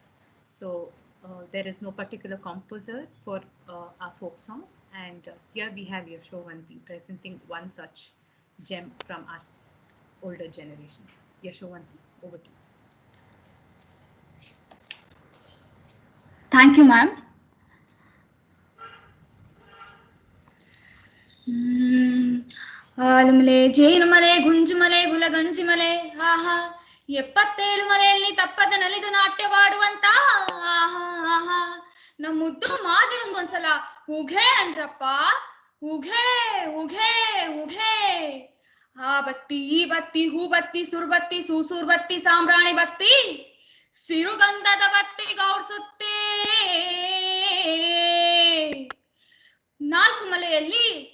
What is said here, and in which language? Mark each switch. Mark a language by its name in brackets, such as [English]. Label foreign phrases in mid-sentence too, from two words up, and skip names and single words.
[English] So there is no particular composer for our folk songs, and here we have Yashovanti presenting one such gem from our older generations. Yashovanti, over to you. Thank you, ma'am. [Kannada] ಆಲುಮಲೆ ಜೇನುಮಲೆ ಗುಂಜುಮಲೆ ಗುಲಗಂಜಿಮಲೆ ಆಹಾ 77 ಮಲೆಯಲ್ಲಿ ತಪ್ಪದ ನಲಿದು ನಾಟ್ಯವಾಡುವಂತ ಆಹಾ ಆಹಾ ನಮ್ಮ ಮುದ್ದು ಮಾದೇವಂಗೊಂದ್ಸಲ ಉಘೆ ಅಂದ್ರಪ್ಪ ಉಘೆ ಉಘೆ ಉಘೆ ಆ ಬತ್ತಿ ಈ ಬತ್ತಿ ಹೂ ಬತ್ತಿ ಸುರ್ಬತ್ತಿ ಸೂಸೂರ್ ಬತ್ತಿ ಸಾಂಬ್ರಾಣಿ ಬತ್ತಿ ಸಿರುಗಂಧದ ಬತ್ತಿ ಗೌಡ್ಸುತ್ತೆ 4 ಮಲೆಯಲ್ಲಿ